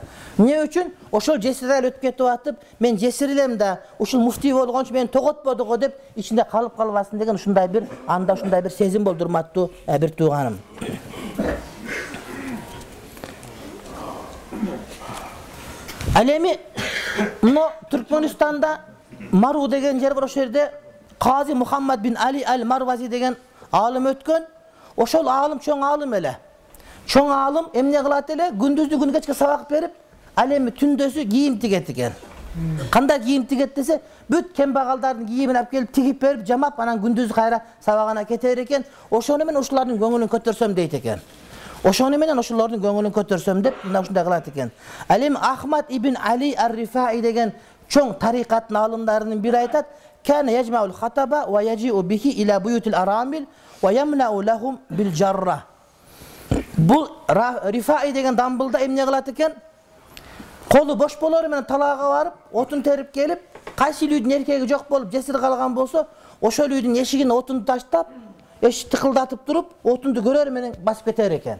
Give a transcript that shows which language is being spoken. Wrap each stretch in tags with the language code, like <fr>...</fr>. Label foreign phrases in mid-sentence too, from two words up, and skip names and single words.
<ky>Эмне үчүн ошол жесир айыл өтүп кетип атып, мен жесир элем да, ушул муфтий болгончу мени тоготподу го деп ичинде калып калбасын деген ушундай бир анда ушундай бир сезим болду урматтуу бир тууганым. Ал эми мына Түркмөнстанда Мару деген жер бар, ошол жерде Кази Мухаммад бин Али аль-Марвази деген алым өткөн. Ошол алым чоң алым эле. Чоң алым эмне кылат эле? Күндүздү күн кечке сабак берип, ал эми түндөсү кийим тигет экен. Кандай кийим тигет десе, бүт кембагалдардын кийимин алып келип тигип берип, жамап, анан күндүзү кайра сабагына кетер экен. Ошону менен ушулардын көңүлүн көтөрсөм дейт экен. Ошону менен ошолордун көңүлүн көтөрсөм деп мына ушундай кылат экен. Ал эми Ахмад ибн Али ар-Рифаи деген чоң тарикаттын алымдарынын бири айтат:</ky> <ar>"كان يجمع الحطب و يجيء به إلى بيوت الأرامل و يملأ لهم بالجرة."</ar> <ky>Бул Рифаи деген дамбылда эмне кылат экен? Колу бош болору менен талаага барып, отун терип келип, кайсы үйдүн эркеги жок болуп, жесир калган болсо, ошол үйдүн эшигине отун таштап, эшикти тыкылдатып туруп, отунду көрөр менен басып кетер экен.</ky>